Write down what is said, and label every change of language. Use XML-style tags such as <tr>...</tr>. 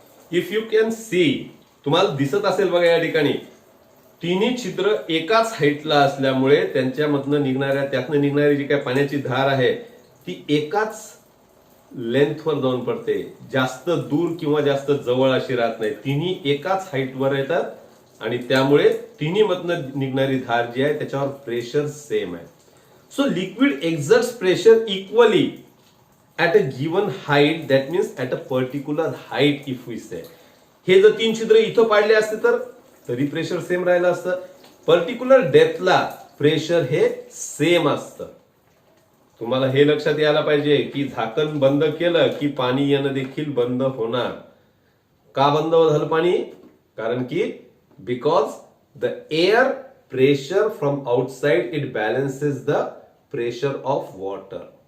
<en>if you can see,</en> <mr>तुम्हाला दिसत असेल बघा या ठिकाणी तिन्ही छिद्र एकाच हाईटला असल्यामुळे त्यातनं निघणारी जी काय पाण्याची धार आहे ती एकाच लेंथवर जाऊन पडते. जास्त दूर किंवा जास्त जवळ अशी राहत नाही. तिन्ही एकाच हाईटवर येतात आणि त्यामुळे तिन्ही मधनं निघणारी धार जी आहे त्याच्यावर प्रेशर सेम आहे.</mr> <en>So liquid exerts pressure equally at a given height, that means at a particular height if we say.</en> <mr>हे जर 3 छिद्र इथं पाडले असते तर तरी प्रेशर सेम राहिलं असतं. पर्टिक्युलर डेप्थला प्रेशर हे सेम असतं. तुम्हाला हे लक्षात यायला पाहिजे की झाकण बंद केलं की पाणी येणं देखील बंद होणार. का बंद झालं पाणी? कारण की</mr> <en>Because the air pressure from outside it balances the pressure of water.</en>